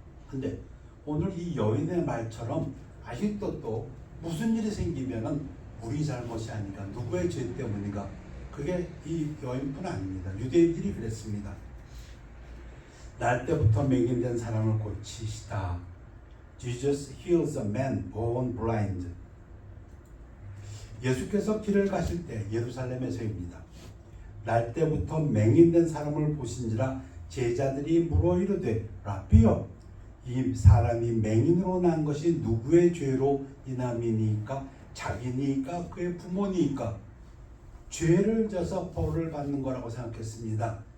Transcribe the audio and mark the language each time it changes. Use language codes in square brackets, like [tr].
[ko] 근데 오늘 이 여인의 말처럼 아직도 또 무슨 일이 생기면은 우리 잘못이 아닌가, 누구의 죄 때문인가, 그게 이 여인뿐 아닙니다. 유대인들이 그랬습니다. 날 때부터 맹인된 사람을 고치시다. [en] Jesus heals a man born blind. [ko] 예수께서 길을 가실 때 예루살렘에서입니다. 날 때부터 맹인된 사람을 보신지라 제자들이 물어 이르되 라비여, 이 사람이 맹인으로 난 것이 누구의 죄로 인함이니까? 자기니까 그의 부모니까? 죄를 져서 벌을 받는 거라고 생각했습니다.